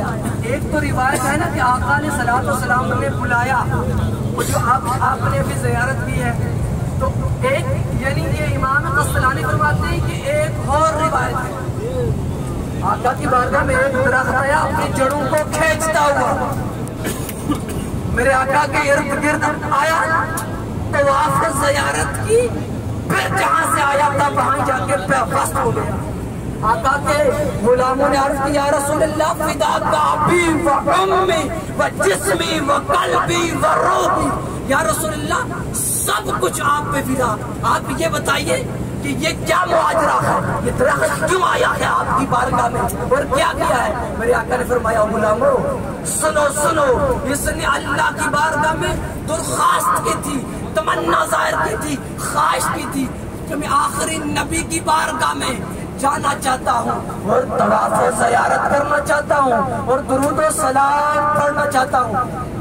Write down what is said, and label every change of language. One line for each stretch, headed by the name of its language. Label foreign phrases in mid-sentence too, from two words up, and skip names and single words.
Urdu: ایک تو روایت ہے نا کہ آقا
Arabic: علیہ الصلوۃ والسلام
Urdu: نے بلایا، وہ جو آپ نے ابھی زیارت کی ہے، تو ایک یعنی یہ امام قسطلانی فرماتے ہیں کہ ایک اور روایت ہے، آقا کی بارگاہ میں ایک درخت آیا اپنی جڑوں کو کھینچتا ہوا، میرے آقا کے ارد گرد آیا، طواف زیارت کی، پھر جہاں سے آیا تھا وہاں جا کے پیوست ہو گیا۔ آقا کے غلاموں نے عرض کی
Arabic: یا رسول اللہ فداک ابی و امی و جسمی و قلبی و روحی، یا رسول اللہ
Urdu: سب کچھ آپ پہ فدا، آپ یہ بتائیے کہ یہ کیا معاجرہ ہے، یہ درخت کیوں آیا ہے آپ کی بارگاہ میں اور کیا کیا ہے؟ میرے آقا نے فرمایا غلامو سنو سنو، اس نے اللہ کی بارگاہ میں درخواست کی تھی، تمنا ظاہر کی تھی، خواہش کی تھی کہ میں آخری نبی کی بارگاہ میں جانا چاہتا ہوں اور طواف و زیارت کرنا چاہتا ہوں اور درود و سلام پڑھنا چاہتا ہوں۔